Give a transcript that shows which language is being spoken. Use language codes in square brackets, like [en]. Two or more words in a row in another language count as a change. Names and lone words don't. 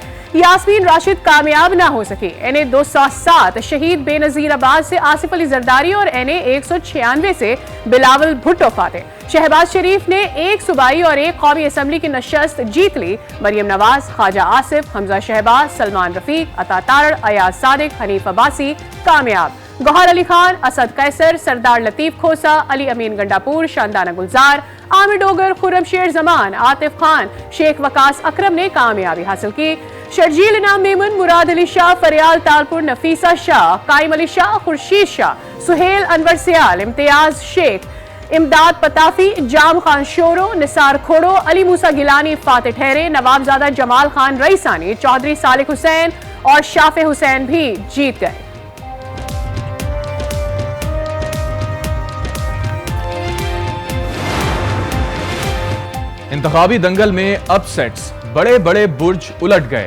[hi] यास्मीन राशिद कामयाब ना हो सकी। NA 207 शहीद बेनजीर आबाद से आसिफ अली जरदारी और NA 196 से बिलावल भुट्टो फाते। शहबाज शरीफ ने 1 सूबाई और 1 कौमी असम्बली की नशस्त जीत ली। मरियम नवाज, ख्वाजा आसिफ, हमजा शहबाज, सलमान रफीक, अता तारड़, अयाज सादिक, हनीफ अब्बासी कामयाब। गौहर अली खान, असद कैसर, सरदार लतीफ खोसा, अली अमीन गंडापुर, शानदाना गुलजार, आमिर डोगर, खुर्रम शेर जमान, आतिफ खान, शेख वकास अकरम ने कामयाबी हासिल की। शर्जील इनाम मेमन, मुराद अली शाह, फरियाल तालपुर, नफीसा शाह, काइम अली शाह, खुर्शीद शाह, सुहेल अनवर सियाल, इम्तियाज शेख, इमदाद पताफी, जाम खान शोरो, निसार खोड़ो, अली मूसा गिलानी फाते ठहरे। नवाबजादा जमाल खान रईसानी, चौधरी सालिक हुसैन और शाफे हुसैन भी जीत गए। इंतखाबी दंगल में अपसेट्स, बड़े बड़े बुर्ज उलट गए।